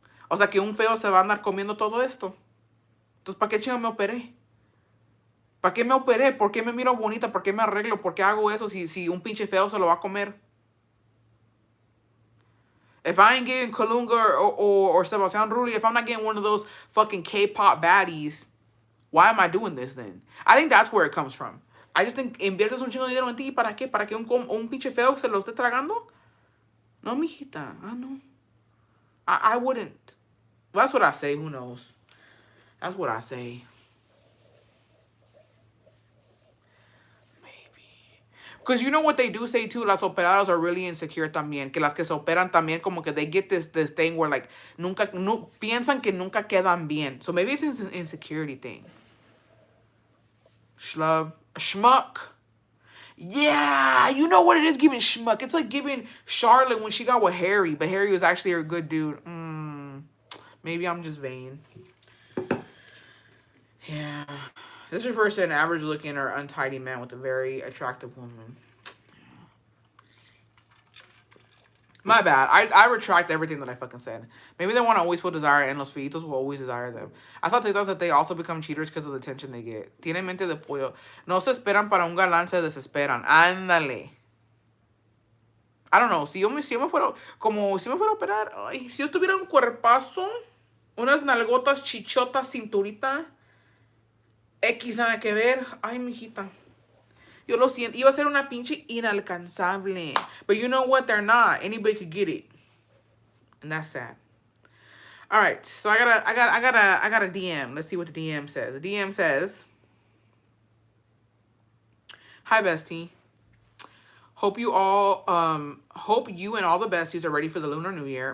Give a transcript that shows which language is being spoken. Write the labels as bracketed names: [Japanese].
[Spanish] O sea, que un feo se va a andar comiendo todo esto. Entonces, ¿para qué chingo me operé? ¿Para qué me operé? ¿Por qué me miro bonita? ¿Por qué me arreglo? ¿Por qué hago eso si un pinche feo se lo va a comer? [English] If I ain't getting Kalunga or Sebastian Rulli, if I'm not getting one of those fucking K-pop baddies, why am I doing this then? I think that's where it comes from. I just think, [Spanish] inviertes un chingo de dinero en ti, ¿para qué? ¿Para que un pinche feo se lo esté tragando? [English] No, mijita. I know. I wouldn't. Well, that's what I say. Who knows? That's what I say. Because you know what they do say too, [Spanish] las operadas [English] are really insecure [Spanish] también. Que las que se operan también como que [English] they get this thing where like [Spanish] piensan que nunca quedan bien. [English] So maybe it's an insecurity thing. Schmuck. Yeah, you know what it is giving schmuck. It's like giving Charlotte when she got with Harry, but Harry was actually a good dude. Maybe I'm just vain. Yeah. This refers to an average-looking or untidy man with a very attractive woman. My bad. I retract everything that I fucking said. Maybe they want to always feel desire, and [Spanish] los feitos [English] will always desire them. I saw TikToks that they also become cheaters because of the attention they get. [Spanish] Tienen mente de pollo. No se esperan para un galán, se desesperan. Ándale. [English] I don't know. [Spanish] Si yo me fuera a operar, ay, si yo tuviera un cuerpazo, unas nalgotas, chichotas, cinturita, X nada que ver. Ay, mijita. Yo lo siento. Iba a ser una pinche inalcanzable. [English] But you know what? They're not. Anybody could get it. And that's sad. All right. So I got a DM. Let's see what the DM says. The DM says, "Hi, bestie. Hope you and all the besties are ready for the Lunar New Year.